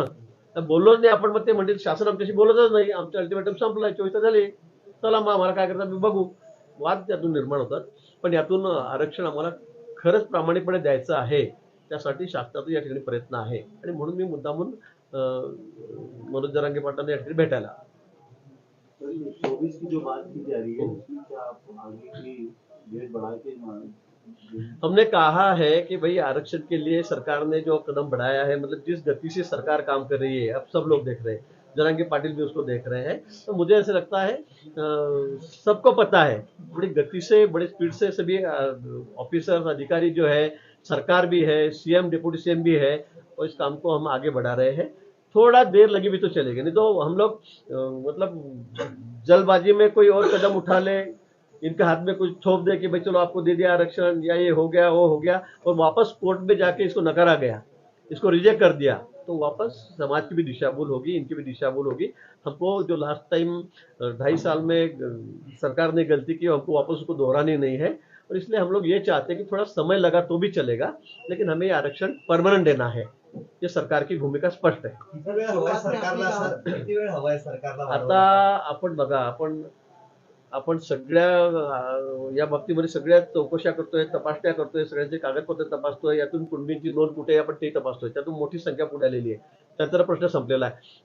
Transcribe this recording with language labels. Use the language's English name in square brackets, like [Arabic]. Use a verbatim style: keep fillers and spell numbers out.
[Marathi] आता बोललोच नाही आपण, मग ते म्हणतील शासन आमच्याशी बोलतच नाही, आमचं अल्टिमेटम संपलं, चोवीस झाले, चला मग आम्हाला काय करतात बघू. वाद त्यातून निर्माण होतात, पण यातून आरक्षण आम्हाला खरंच प्रामाणिकपणे द्यायचं आहे, त्यासाठी शासनाचा या ठिकाणी प्रयत्न आहे. आणि म्हणून मी मुद्दामून अं, मनोज जरांगे पाटलांना या ठिकाणी भेटायला. [Hindi] सर, ये चौबीस की जो बात की जा रही है उसमें क्या आप आगे की डेट बढ़ा के मान- हमने कहा है कि भाई आरक्षण के लिए सरकार ने जो कदम बढ़ाया है, मतलब जिस गति से सरकार काम कर रही है, अब सब लोग देख रहे हैं, जरांगे पाटिल भी उसको देख रहे हैं, तो मुझे ऐसा लगता है अ, सबको पता है बड़ी गति से, बड़े स्पीड से सभी ऑफिसर अधिकारी जो है, सरकार भी है, सीएम डिप्यूटी सीएम भी है, और इस काम को हम आगे बढ़ा रहे हैं. थोड़ा देर लगी भी तो चलेगी, नहीं तो हम लोग अ, मतलब जल्दबाजी में कोई और कदम उठा ले, इनके हाथ में कुछ थोप दे कि भाई चलो आपको दे दिया आरक्षण, या ये हो गया वो हो गया, और वापस कोर्ट में जाके इसको नकारा गया, इसको रिजेक्ट कर दिया, तो वापस समाज की भी दिशाभूल होगी, इनकी भी दिशाभूल होगी. हमको जो लास्ट टाइम ढाई साल में अ, सरकार ने गलती की, हमको वापस उसको दोहरानी नहीं है, और इसलिए हम लोग ये चाहते हैं कि थोड़ा समय लगा तो भी चलेगा, लेकिन हमें ये आरक्षण परमानेंट देना है. ये सरकार की भूमिका स्पष्ट है. [Marathi] किती वेळ हवाय सरकारला सर किती वेळ हवाय सरकारला आता आपण बघा, आपण आपण सगळ्या अं, या बाबतीमध्ये सगळ्या चौकशा करतोय, तपासण्या करतोय, सगळ्यांचे कागदपत्र तपासतोय, यातून कुणबींची नोंद कुठे आहे आपण ते तपासतोय, त्यातून मोठी संख्या पुढे आलेली आहे, त्याचा प्रश्न संपलेला आहे.